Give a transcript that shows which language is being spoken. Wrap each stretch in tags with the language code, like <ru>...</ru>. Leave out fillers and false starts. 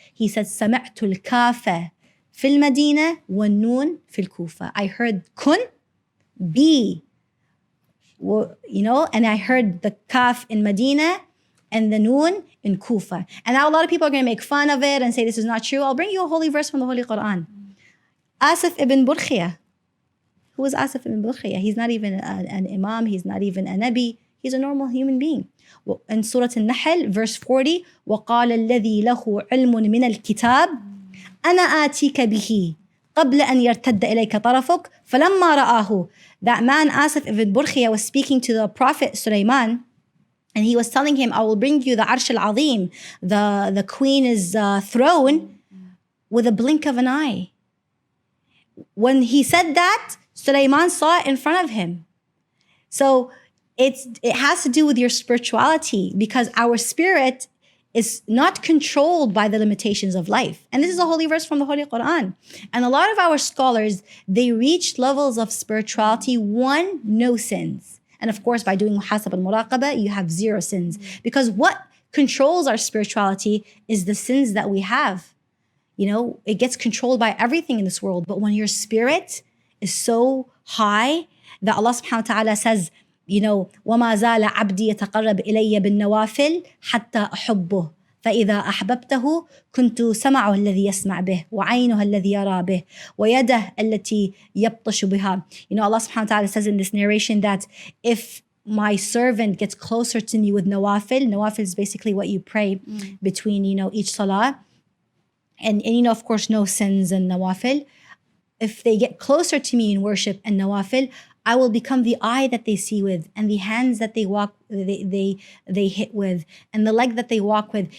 <en>He said,</en> <ar>سمعت الكاف في المدينة والنون في الكوفة.</ar> <en>I heard kun, be, and I heard the kaf in Medina and the noon in Kufa. And now a lot of people are going to make fun of it and say this is not true. I'll bring you a holy verse from the Holy Quran. Asif ibn Burkhiyah. Who is Asif ibn Burkhiyah? He's not even an imam. He's not even a nabi. He's a normal human being. In Surah Al-Nahl, verse 40,</en> <ar>وَقَالَ الَّذِي لَهُ عِلْمٌ مِنَ الْكِتَابِ أَنَا آتِيكَ بِهِ قبل أن يرتد إليك طرفك فلما رآه.</ar> <en>That man Asif ibn Burkhiyah was speaking to the Prophet Sulaiman, and he was telling him, I will bring you the Arsh al-Azim, the queen's throne, with a blink of an eye. When he said that, Sulaiman saw it in front of him. So it has to do with your spirituality, because our spirit is not controlled by the limitations of life. And this is a holy verse from the Holy Quran. And a lot of our scholars, they reached levels of spirituality, one, no sins. And of course, by doing Muhasaba and Muraqaba, you have 0 sins. Because what controls our spirituality is the sins that we have. It gets controlled by everything in this world. But when your spirit is so high that Allah subhanahu wa ta'ala says,</en> <ar>وَمَا زَالَ عَبْدِي يَتَقَرَّبْ إِلَيَّ بِالنَّوَافِلِ حَتَّى أَحُبُّهُ فإذا أحببته كنت سمعه الذي يسمع به وعينه الذي يرى به ويده التي يبطش بها.</ar> <en>Allah subhanahu wa ta'ala says in this narration that if my servant gets closer to me with nawafil is basically what you pray between each salah, and of course no sins and nawafil. If they get closer to me in worship and nawafil, I will become the eye that they see with, and the hands that they walk, they hit with, and the leg that they walk with.</en>